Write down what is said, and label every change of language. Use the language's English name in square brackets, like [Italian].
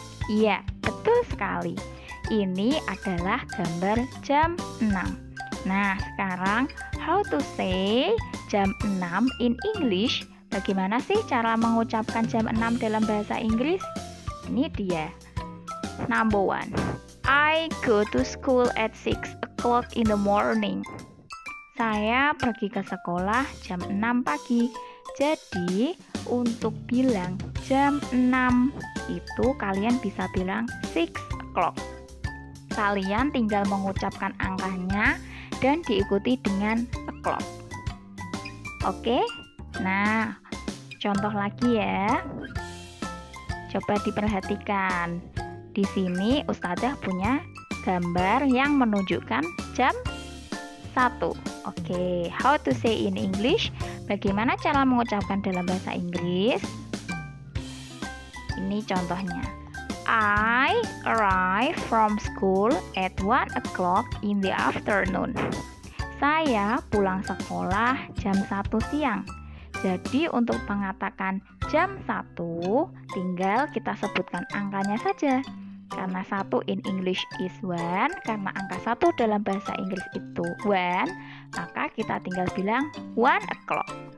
[Indonesian] Iya, betul sekali. Ini adalah gambar jam 6. Nah, sekarang [English] how to say [Indonesian] jam 6 [English] in English? [Indonesian] Bagaimana sih cara mengucapkan jam 6 dalam bahasa Inggris? Ini dia. [English] Number 1. I go to school at 6 o'clock in the morning. [Indonesian] Saya pergi ke sekolah jam 6 pagi. Jadi, untuk bilang jam 6 itu kalian bisa bilang 6 o'clock. Kalian tinggal mengucapkan angkanya dan diikuti dengan o'clock. Oke? Nah, contoh lagi ya. Coba diperhatikan. Di sini Ustazah punya gambar yang menunjukkan jam 1. [English] Oke, how to say in English? [Indonesian] Bagaimana cara mengucapkan dalam bahasa Inggris? Ini contohnya. [English] I arrive from school at 1 o'clock in the afternoon. [Indonesian] Saya pulang sekolah jam 1 siang. Jadi untuk mengatakan jam 1, tinggal kita sebutkan angkanya saja. Karena [English] 1 in English is 1, [Indonesian] karena angka 1 dalam bahasa Inggris itu 1, maka kita tinggal bilang 1 o'clock.